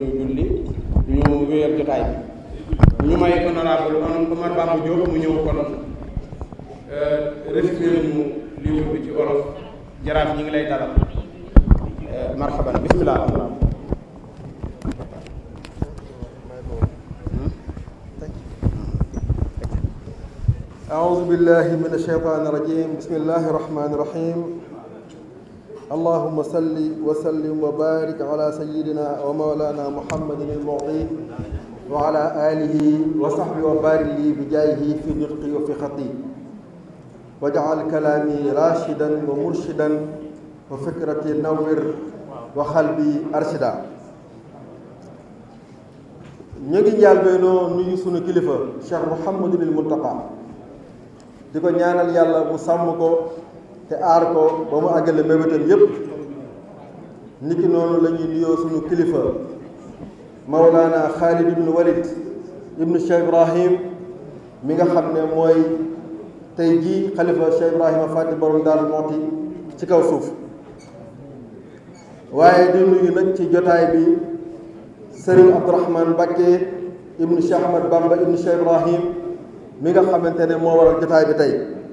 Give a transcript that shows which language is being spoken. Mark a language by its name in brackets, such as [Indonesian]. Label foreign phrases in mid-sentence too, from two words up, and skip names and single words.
[Wolof] julli ñu wéyal jotaay bi ñu may honorable Omar Bamba Diop mu ñëw kon résumé ñu livre bi ci wolof. jaraaf ñi ngi lay dalal [Arabic] مرحبا بسم الله. أعوذ بالله من الشيطان الرجيم بسم الله الرحمن الرحيم اللهم صل وسلم وبارك على سيدنا ومولانا محمد المعطي وعلى آله وصحبه وبارك لي بجاهه في نطقي وفي خطي واجعل كلامي راشدا ومرشدا وفكرتي نور وقلبي أرشدا [Wolof] ñi njaal beenoo nuyu sunu kilifa Cheikh Mouhamadul Muntaqa di ko ñaanal yàlla mu sàmm ko te aar ko ba mu àggale mébétam yépp niki noonu la ñuy nuyoo sunu kilifa Mawlana Khalid ibn Walid ibn Cheikh Ibrahim mi nga xam ne mooy tey jii xalifa Cheikh Ibrahima Fati borom Daaru Muxti ci kaw suuf waaye di nuyu nag ci jotaay bi Serigne Abdourahmane Mbacké ibn Cheikh Ahmad Bamba ibn Cheikh Ibrahim mi nga xamante ne moo waral jotaay bi tey